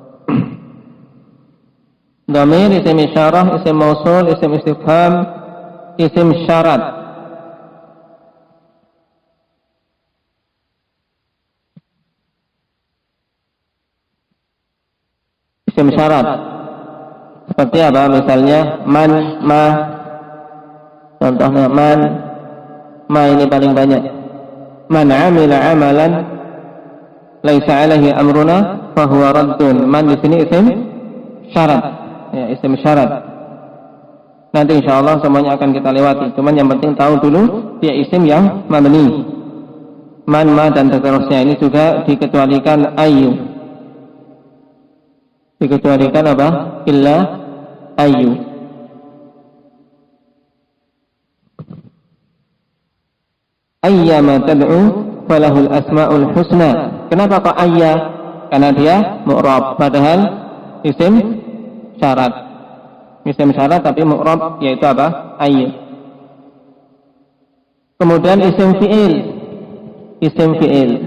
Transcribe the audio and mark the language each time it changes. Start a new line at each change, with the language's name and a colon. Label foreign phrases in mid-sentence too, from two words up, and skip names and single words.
Indonesian: Dhamir, isim isyarah, isim mausul, isim istifham, isim syarat. Isim syarat seperti apa? Misalnya man, ma. Contohnya man, ma ini paling banyak.
Arabic: من عمل عملا ليس عليه أمرنا فهو رد.
Indonesian: Man di sini isim syarat, ya, isim syarat. Nanti insyaallah semuanya akan kita lewati. Cuman yang penting tahu dulu dia isim yang mabni. Man, ma dan seterusnya ini juga dikecualikan ayu. Dikecualikan apa?
Arabic: إلا أي. أيا ما تدعوا فله الأسماء الحسنى.
Indonesian: Kenapa kok ayya? Karena dia mu'rab, padahal isim syarat. Isim syarat tapi mu'rab, yaitu apa? Ayyu. Kemudian isim fi'il. Isim fi'il.